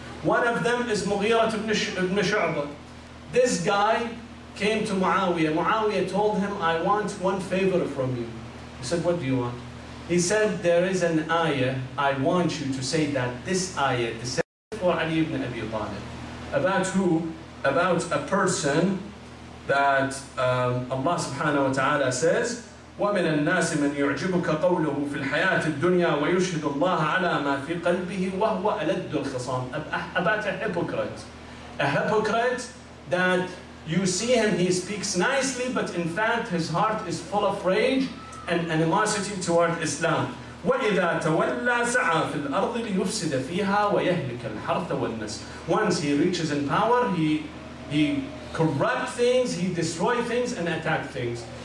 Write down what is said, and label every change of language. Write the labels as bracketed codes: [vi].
[en] One of them is Mughira ibn Shu'bah. This guy came to Muawiyah. Muawiyah told him, I want one favor from you. He said, what do you want? He said, there is an ayah, I want you to say that this ayah is for Ali ibn Abi Talib. About who? About a person that Allah subhanahu wa ta'ala says, [ar] وَمِنَ النَّاسِ مَنْ يُعْجِبُكَ قَوْلُهُ فِي الْحَيَاةِ الدُّنْيَا وَيُشْهِدُ اللَّهَ عَلَى مَا فِي قَلْبِهِ وَهُوَ أَلَدُّ الْخِصَامِ. [en] About a hypocrite. A hypocrite that you see him, he speaks nicely, but in fact his heart is full of rage and animosity toward Islam. [ar] وَإِذَا تَوَلَّى سَعَى فِي الْأَرْضِ لِيُفْسِدَ فِيهَا وَيَهْلِكَ الْحَرْثَ وَالنَّسْلَ. [en] Once he reaches in power, he corrupt things, he destroy things and attack things.